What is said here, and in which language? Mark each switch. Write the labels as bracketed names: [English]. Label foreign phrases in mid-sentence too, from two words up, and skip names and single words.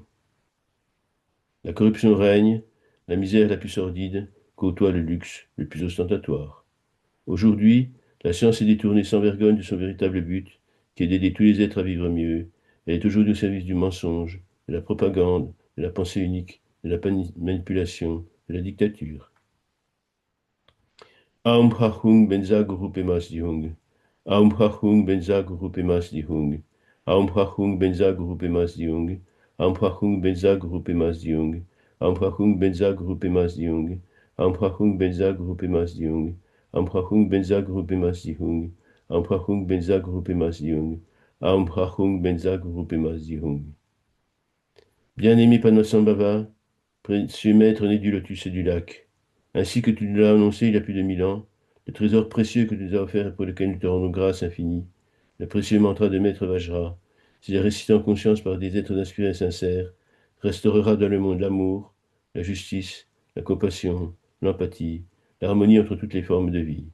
[French] La corruption règne, la misère la plus sordide côtoie le luxe le plus ostentatoire. Aujourd'hui, la science est détournée sans vergogne de son véritable but, qui est d'aider tous les êtres à vivre mieux. Elle est aujourd'hui au service du mensonge, de la propagande, de la pensée unique, de la manipulation, de la dictature. [Sanskrit] Aum Prachung Benza Guru Pemas Dihung. Aum Prachung Benza Guru Pemas Dihung. Aum Prachung Benza Guru Pemas Dihung. Aum Prachung Benza Guru Pemas Dihung. Aum Prachung Benza Guru Pemas Dihung. Aum Prachung Benza Guru Pemas Dihung. Aum Prachung Benza Guru Pemas Dihung. Aum Prachung Benza Guru Pemas Dihung. Aum Prachung Benza Guru Pemas Dihung. [French] Bien-aimé Padmasambhava, précieux maître né du lotus et du lac, ainsi que tu nous l'as annoncé il y a plus de 1000 ans, le trésor précieux que tu nous as offert et pour lequel nous te rendons grâce infinie, le précieux mantra de Maître Vajra, s'il est récité en conscience par des êtres inspirés et sincères, restaurera dans le monde l'amour, la justice, la compassion, l'empathie, l'harmonie entre toutes les formes de vie.